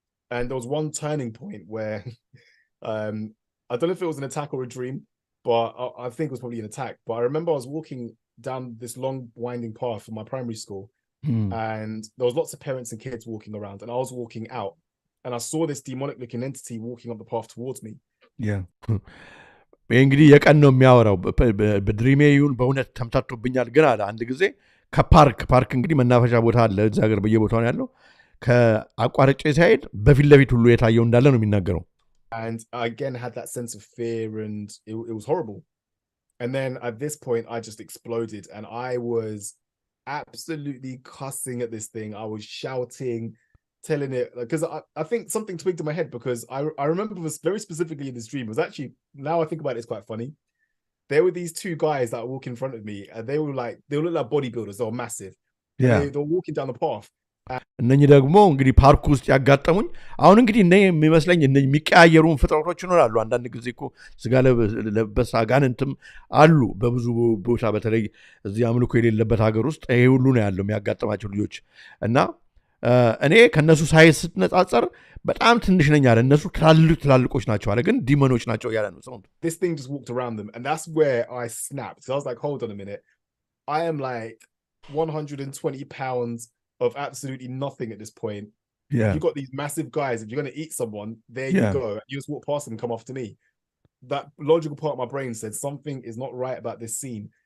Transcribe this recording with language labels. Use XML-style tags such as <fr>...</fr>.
<en>And there was one turning point where I don't know if it was an attack or a dream, but I think it was probably an attack. But I remember I was walking down this long winding path from my primary school and there was lots of parents and kids walking around and I was walking out and I saw this demonic looking entity walking up the path towards me.</en> <am>እንግዲህ የቀን ነው የሚያወራው። በድሪሜ ይሁን በእውነት ተምታቶብኛል ግን አለ አንድ ጊዜ ከፓርክ እንግዲህ መናፈሻ ቦታ አለ እዛ ሀገር በየቦታው ነው ያለው። ከአቋርጬ ሲሄድ በፊት ለፊት ሁሉ የታየው እንዳለ ነው የሚናገረው።</am> <en>And I again had that sense of fear and it was horrible. And then at this point I just exploded and I was absolutely cussing at this thing. I was shouting, telling it because I think something twigged in my head because I remember this very specifically in this dream. It was actually, now I think about it, it's quite funny. There were these two guys that walked in front of me and they looked like bodybuilders. They were massive. They were walking down the path.</en> <am>እነኚህ ደግሞ እንግዲህ ፓርክ ውስጥ ያጋጠሙኝ አሁን እንግዲህ የሚመስለኝ የሚቀያየሩን ፍጥረቶች ይኖራሉ። አንዳንድ ጊዜ እኮ ስጋ ለበስ አጋንንትም አሉ በብዙ ቦታ በተለይ እዚህ አምልኮ የሌለበት ሀገር ውስጥ ይሄ ሁሉ ነው ያለው የሚያጋጥማቸው ልጆች እና እኔ ከነሱ ሳይዝ ስትነጻጸር በጣም ትንሽ ነኝ አለ። እነሱ ትላልቆች ናቸው አለ ግን ዲመኖች ናቸው ያለ ነው ሰው።</am> <en>This thing just walked around them and that's where I snapped. So I was like, hold on a minute. I am like 120 pounds of absolutely nothing at this point Yeah. You got these massive guys. If you're going to eat someone, there you go. You just walk past them and come after me. That logical part of my brain said something is not right about this scene.</en>